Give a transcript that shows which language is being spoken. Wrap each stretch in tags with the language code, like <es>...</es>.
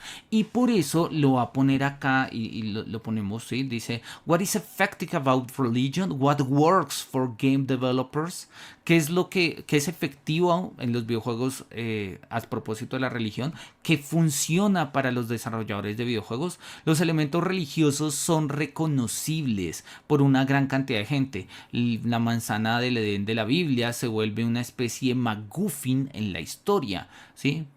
<es>Y por eso lo va a poner acá y lo ponemos, ¿sí? Dice,</es> <en>what is effective about religion? What works for game developers?</en> <es>¿Qué es lo que es efectivo en los videojuegos a propósito de la religión? ¿Qué funciona para los desarrolladores de videojuegos? Los elementos religiosos son reconocibles por una gran cantidad de gente. La manzana del Edén de la Biblia se vuelve una especie de MacGuffin en la historia, ¿sí?</es>